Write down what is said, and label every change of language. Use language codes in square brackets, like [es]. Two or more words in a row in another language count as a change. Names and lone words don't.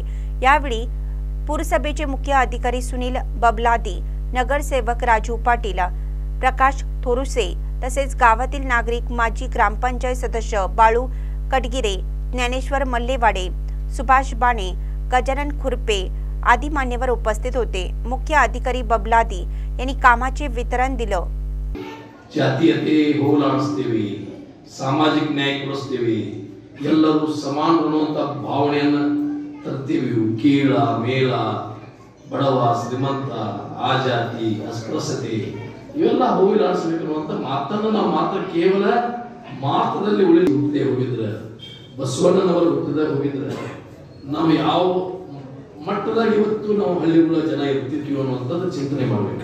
[mr] यावेळी पुरसभेचे मुख्य अधिकारी सुनील बबलादी, नगरसेवक राजू पाटील, प्रकाश थोरुसे तसेच गावातील नागरिक, माजी ग्रामपंचायत सदस्य बाळू कटगिरे, ज्ञानेश्वर मल्लेवाडे, सुभाष बाणे, गजानन खुरपे आदी मान्यवर उपस्थित होते। मुख्य अधिकारी बबलादी यांनी कामाचे वितरण दिलं। [kn] ಜಾತೀಯತೆ ಹೋಲಾಡಿಸ್ತೇವೆ, ಸಾಮಾಜಿಕ ನ್ಯಾಯ ಕೊಡಿಸ್ತೇವೆ, ಎಲ್ಲರೂ ಸಮಾನ ಅನ್ನುವಂತ ಭಾವನೆಯನ್ನು ತರ್ತೀವಿ। ಕೀಳ ಮೇಳ, ಬಡವ ಶ್ರೀಮಂತ, ಆ ಜಾತಿ ಅಸ್ಪೃಶ್ಯತೆ ಇವೆಲ್ಲ ಹೋಲಾಡಿಸಬೇಕು ಅನ್ನುವಂತ ಮಾತನ್ನು ನಾವು ಮಾತ್ರ ಕೇವಲ ಮಾತದಲ್ಲಿ ಉಳಿದೇ ಹೋಗಿದ್ರೆ, ಬಸವಣ್ಣನವರ ಹುಟ್ಟಿದಾಗ ಹೋಗಿದ್ರೆ ನಾವು ಯಾವ ಮಟ್ಟದಾಗ ಇವತ್ತು ನಾವು ಹಳ್ಳಿಗಳ ಜನ ಇರ್ತಿದ್ವಿ ಅನ್ನುವಂಥದ್ದು ಚಿಂತನೆ ಮಾಡಬೇಕು।